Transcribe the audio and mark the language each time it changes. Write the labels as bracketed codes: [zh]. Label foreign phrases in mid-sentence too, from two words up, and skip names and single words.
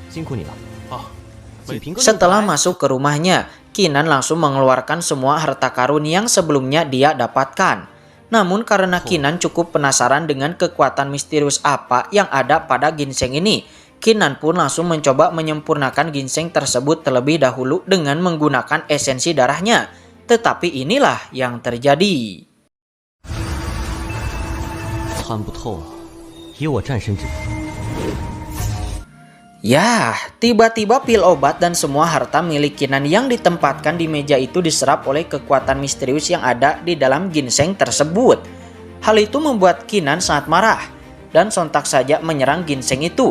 [id] Setelah masuk ke rumahnya, Qinan langsung mengeluarkan semua harta karun yang sebelumnya dia dapatkan. Namun karena Qinan cukup penasaran dengan kekuatan misterius apa yang ada pada ginseng ini, Qinan pun langsung mencoba menyempurnakan ginseng tersebut terlebih dahulu dengan menggunakan esensi darahnya. tetapi inilah yang terjadi. [zh] 参不透，以我战神之。 [id] Yah, tiba-tiba pil obat dan semua harta milik Kinan yang ditempatkan di meja itu diserap oleh kekuatan misterius yang ada di dalam ginseng tersebut. Hal itu membuat Kinan sangat marah dan sontak saja menyerang ginseng itu.